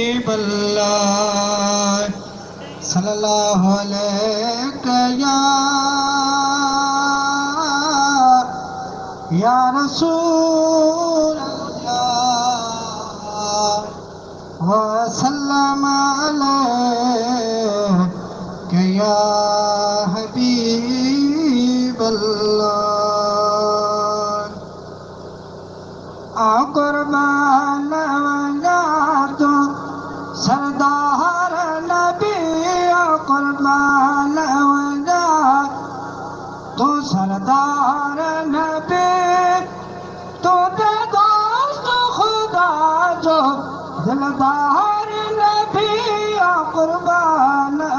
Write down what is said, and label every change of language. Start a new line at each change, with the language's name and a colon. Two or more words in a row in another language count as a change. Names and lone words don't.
Arabic: الله صلى الله عليه يا رسول الله وسلم عليه يا حبيب الله.
Punjabi: آ قربان تو سردار نبی، آ قربان تو سردار نبی، تو دے دوست خدا جو دلدار نبی، آ قربان